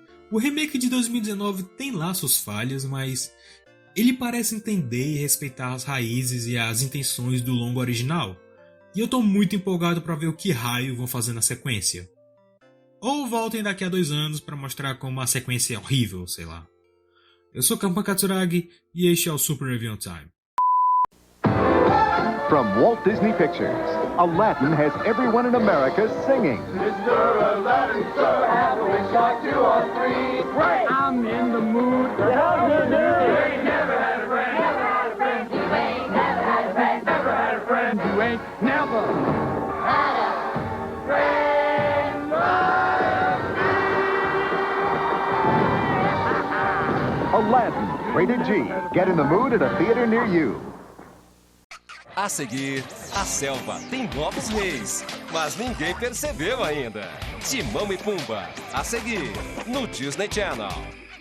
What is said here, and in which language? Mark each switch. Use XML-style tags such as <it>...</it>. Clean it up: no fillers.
<pt>O remake de 2019 tem lá suas falhas, mas ele parece entender e respeitar as raízes e as intenções do longo original, e eu tô muito empolgado para ver o que raio vão fazer na sequência. Ou voltem daqui a 2 anos para mostrar como a sequência é horrível, sei lá. Eu sou Kampan Katsuragi e este é o Super Review Time.</pt> <en>From Walt Disney Pictures, Aladdin has everyone in America singing. Mr. Aladdin, sir, have a wish or 2 or 3. Right. I'm in the mood. You ain't never had a friend. Never had a friend. You ain't never had a friend. Never had a friend. You ain't never had a friend like me. Rated G. Get in the mood at a theater near you.</en> <pt>A seguir, a selva tem novos reis, mas ninguém percebeu ainda. Timão e Pumba, a seguir, no Disney Channel.</pt>